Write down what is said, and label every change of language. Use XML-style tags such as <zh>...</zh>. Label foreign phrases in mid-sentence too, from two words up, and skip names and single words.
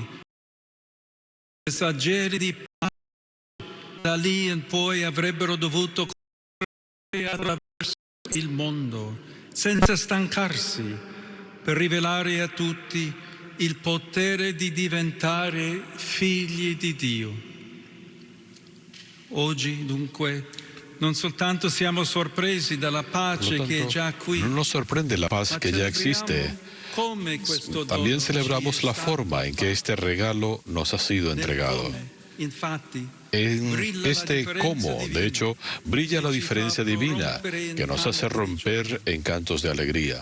<it>Messaggeri di pace, da lì in poi avrebbero dovuto correre attraverso il mondo, senza stancarsi, per rivelare a tutti il potere di diventare figli di Dio. Oggi, dunque, non soltanto siamo sorpresi dalla pace che è già qui.</it> <es>No nos sorprende la paz que ya existe. También celebramos la forma en que este regalo nos ha sido entregado. En este cómo, de hecho, brilla la diferencia divina que nos hace romper en cantos de alegría.</es>